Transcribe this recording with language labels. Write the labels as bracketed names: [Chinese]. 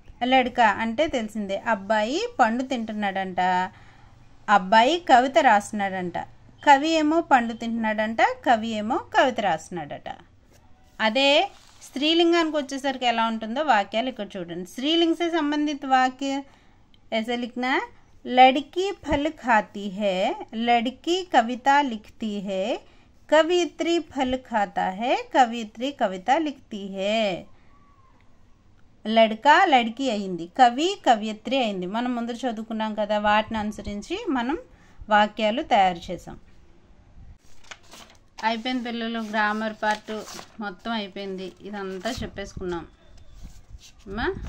[Telugu] లడ్కా అంటే తెలిసిందే, అబ్బాయి పండు తింటున్నాడంట, అబ్బాయి కవిత రాస్తున్నాడంట. కవి ఏమో పండు తింటున్నాడంట, కవి ఏమో కవిత రాస్తున్నాడట. అదే స్త్రీలింగానికి వచ్చేసరికి ఎలా ఉంటుందో వాక్యాలు ఇక్కడ చూడండి. స్త్రీలింగ [Hindi] से संबंधित वाक्य ऐसे लिखना, लड़की फल खाती है, लड़की कविता लिखती है, कवियत्री फल खाता है, कवियत्री कविता लिखती है. [Telugu] లడ్కా లడ్కి అయింది, కవి కవియత్రి అయింది. మనం ముందు చదువుకున్నాం కదా, వాటిని అనుసరించి మనం వాక్యాలు తయారు చేసాం. అయిపోయింది పిల్లలు, గ్రామర్ పార్ట్ మొత్తం అయిపోయింది. ఇదంతా చెప్పేసుకున్నాం అమ్మా.